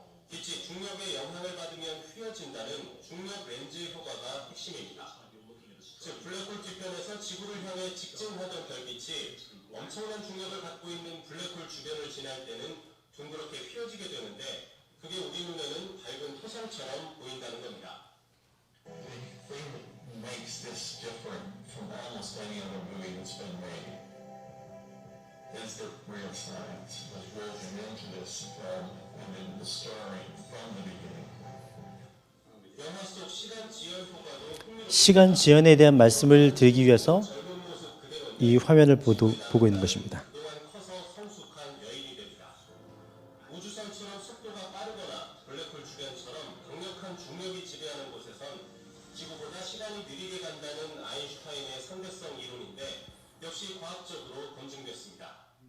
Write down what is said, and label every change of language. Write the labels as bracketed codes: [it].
[ko] 빛이 중력의 영향을 받으면 휘어진다는 중력 렌즈 효과가 핵심입니다. 즉 블랙홀 뒤편에서 지구를 향해 직진하던 별빛이 엄청난 중력을 갖고 있는 블랙홀 주변을 지날 때는 둥그렇게 휘어지게 되는데 그게 우리 눈에는 밝은 토성처럼 보인다는 겁니다. [en] The thing that makes this different from almost any other movie that's been made is the real science was woven into this film and in the story from the beginning. [ko] 영화 속 시간 지연 효과도 시간 지연에 대한 말씀을 드리기 위해서 이 화면을 보고 있는 것입니다. 그동안 커서 성숙한 여인이 됩니다. 우주선처럼 속도가 빠르거나 블랙홀 주변처럼 강력한 중력이 지배하는 곳에선 지구보다 시간이 느리게 간다는 아인슈타인의 상대성 이론인데 역시 과학적으로 검증됐습니다.